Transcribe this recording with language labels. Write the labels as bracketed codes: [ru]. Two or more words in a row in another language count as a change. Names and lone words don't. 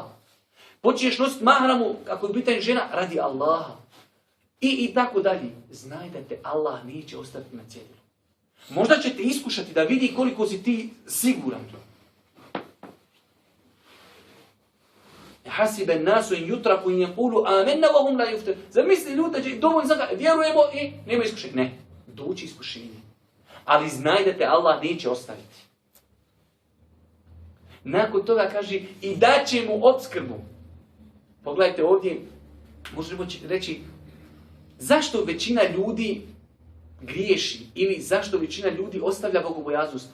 [bs] Počneš nositi mahramu, ako je pitanje žena, radi Allaha. I tako dalje. Znaj da te Allah neće ostati na cjedilu. Možda će te iskušati da vidi koliko si ti siguran. [ar] أحسب الناس أن يتركوا أن يقولوا آمنا وهم لا يفتنون. [bs] Zamisli ljudi da će dovoljno sada vjerujemo i nema iskušenja. Ne, doći iskušenje. Ali znaj da te Allah neće ostaviti. Nakon toga kaže i daće mu opskrbu. Pogledajte ovdje, možemo reći, zašto većina ljudi griješi ili zašto većina ljudi ostavlja bogobojaznost?